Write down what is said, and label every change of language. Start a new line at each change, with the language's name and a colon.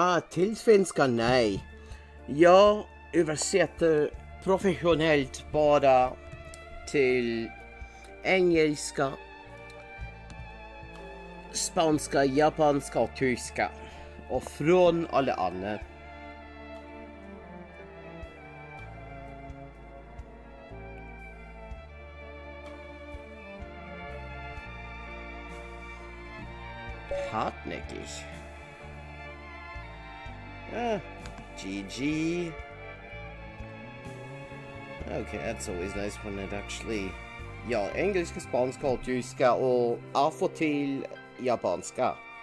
Swedish: till svenska nej. Jag översätter professionellt bara till engelska, spanska, japanska och tyska. Och från alla andra.
German: Hartnäckig. GG.
English: Okay, that's always nice when it actually...
Swedish: Ja, engelska, spanska och tyska och av och till japanska.